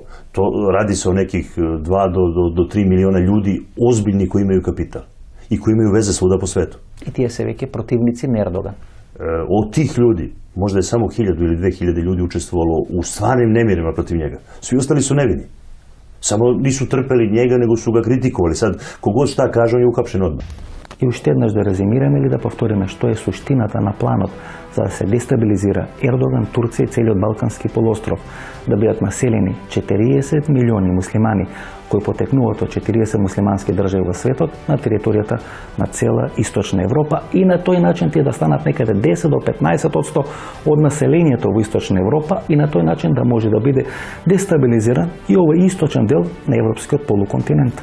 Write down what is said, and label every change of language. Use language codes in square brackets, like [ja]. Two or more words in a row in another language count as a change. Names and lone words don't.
[sr] Radi se o nekih 2 do 3 miliona ljudi ozbiljni koji imaju kapital i koji imaju veze svuda po svetu. [mk] И тие се веќе противници Ердоган. [sr] Od tih ljudi, možda je samo 1000 ili 2000 ljudi učestvovalo u stvarnim nemirima protiv njega. Svi ostali su nevini. Samo nisu trpeli njega, nego su ga kritikovali. Sad, kogod šta kaže, on je uhapšen odmah. [mk] И уште еднаш да резимираме или да повториме што е суштината на планот за да се дестабилизира Ердоган, Турција и целиот Балкански полуостров, да бидат населени 40 милиони муслимани кои потекнуваат од 40 муслимански држави во светот на територијата на цела Источна Европа и на тој начин тие да станат некаде 10 до 15% од населението во Источна Европа и на тој начин да може да биде дестабилизиран и овој источен дел на европскиот полуконтинент.